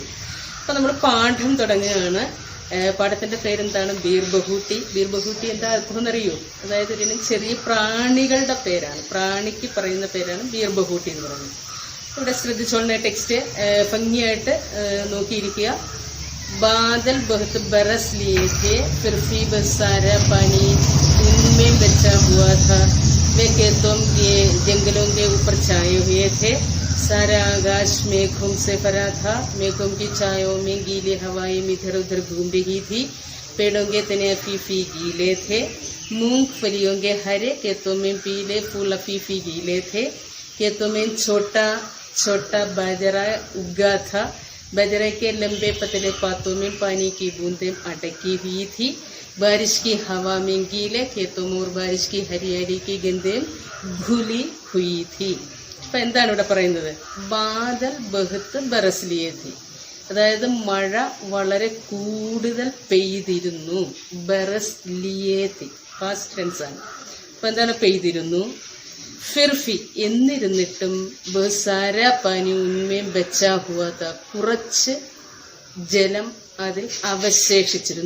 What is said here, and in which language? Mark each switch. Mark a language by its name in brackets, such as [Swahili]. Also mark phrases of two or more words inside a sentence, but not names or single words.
[Malayalam] അപ്പൊ നമ്മൾ പാഠം തുടങ്ങുകയാണ്. പാഠത്തിന്റെ പേരെന്താണ്? ബീർ ബഹൂട്ടി. ബീർ ബഹൂട്ടി എന്താ അർത്ഥം എന്നറിയോ? അതായത് ഒരു ചെറിയ പ്രാണികളുടെ പേരാണ്. പ്രാണിക്ക് പറയുന്ന പേരാണ് ബീർ ബഹൂട്ടി എന്ന് പറയുന്നത്. ഇവിടെ ശ്രദ്ധിച്ചോളണ ടെക്സ്റ്റ് ഭംഗിയായിട്ട് നോക്കിയിരിക്കുക. [Hindi] बादल बहुत बरस लिए थे, फिर भी बस सारा पानी उनमें बचा हुआ था. वे खेतों के जंगलों के ऊपर छाए हुए थे. सारा आकाश मेघों से भरा था. मेघों की छायों में गीली हवाएं इधर उधर घूम रही थी. पेड़ों के तने फीफी गीले थे. मूंगफलियों के हरे खेतों में पीले फूल फीफी गीले थे. खेतों में छोटा छोटा बाजरा उगा था. बाजरे के लंबे पतले पातों में पानी की बूंदें अटकी हुई थी. बारिश की हवा में गीले खेतों में और बारिश की हरियाली की गंधें घुली हुई थी. [Malayalam] അപ്പൊ എന്താണ് ഇവിടെ പറയുന്നത്? [Hindi] बादल बहुत बरस लिए थे, [Malayalam] അതായത് മഴ വളരെ കൂടുതൽ പെയ്തിരുന്നു. [Hindi] बरस लिए थे [English] past tense [Malayalam] ആണ്. അപ്പൊ എന്താണ്? പെയ്തിരുന്നു. ഫിർഫി എന്നിരുന്നിട്ടും [Hindi] बस सारा पानी उनमें बचा हुआ था, [Malayalam] കുറച്ച് ജലം അതിൽ അവശേഷിച്ചിരുന്നു.